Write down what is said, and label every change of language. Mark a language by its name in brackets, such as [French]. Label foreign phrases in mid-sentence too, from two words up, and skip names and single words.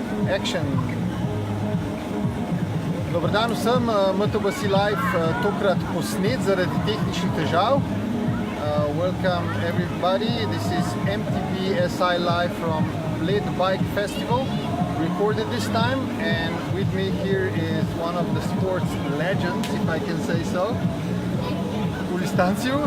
[English] Action. [Slovenian] Dober dan vsem, MTBC Live tokrat posnet zaradi tehničnih težav. [English] Welcome everybody, this is MTB SI Live from Bled Bike Festival, recorded this time, and with me here is one of the sports legends, if I can say so, Uli Stanciu.